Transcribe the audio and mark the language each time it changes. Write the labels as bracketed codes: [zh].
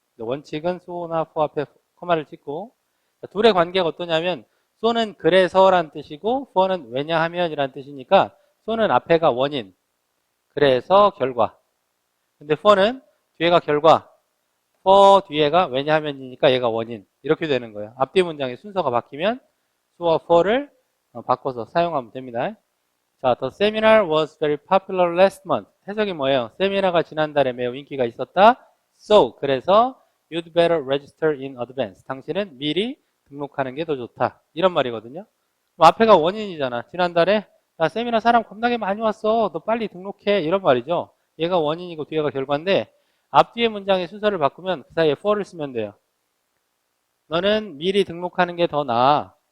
[ko] 원칙은 so나 for 앞에 커마를 찍고, 둘의 관계가 어떠냐면 so는 그래서란 뜻이고 for는 왜냐하면 이란 뜻이니까 so는 앞에가 원인, 그래서 결과. 근데 for는 뒤에가 결과, for 뒤에가 왜냐하면이니까 얘가 원인. 이렇게 되는 거예요. 앞뒤 문장의 순서가 바뀌면 so와 for를 바꿔서 사용하면 됩니다. [en] 자, the seminar was very popular last month. [ko] 해석이 뭐예요? 세미나가 지난달에 매우 인기가 있었다. [en] So, [ko] 그래서 [en] you'd better register in advance. [ko] 당신은 미리 등록하는 게 더 좋다. 이런 말이거든요. 그럼 앞에가 원인이잖아. 지난달에 야, 세미나 사람 겁나게 많이 왔어. 너 빨리 등록해. 이런 말이죠. 얘가 원인이고 뒤에가 결과인데, 앞뒤의 문장의 순서를 바꾸면 그 사이에 for를 쓰면 돼요. 너는 미리 등록하는 게 더 나아.